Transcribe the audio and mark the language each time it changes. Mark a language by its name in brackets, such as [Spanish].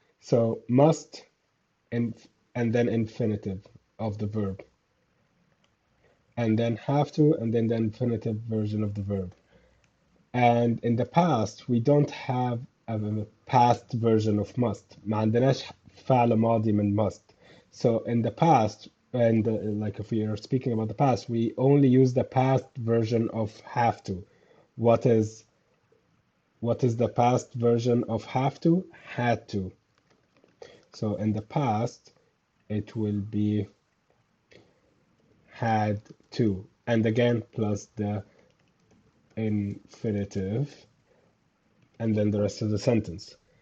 [English] So must and then infinitive of the verb, and then have to, and then the infinitive version of the verb. And in the past, we don't have a past version of must. [Arabic] ما عندناش فعل ماضي من must. [English] So in the past, and like if we are speaking about the past, we only use the past version of have to. What is the past version of have to? Had to. So in the past, it will be had to, and again plus the infinitive, and then the rest of the sentence.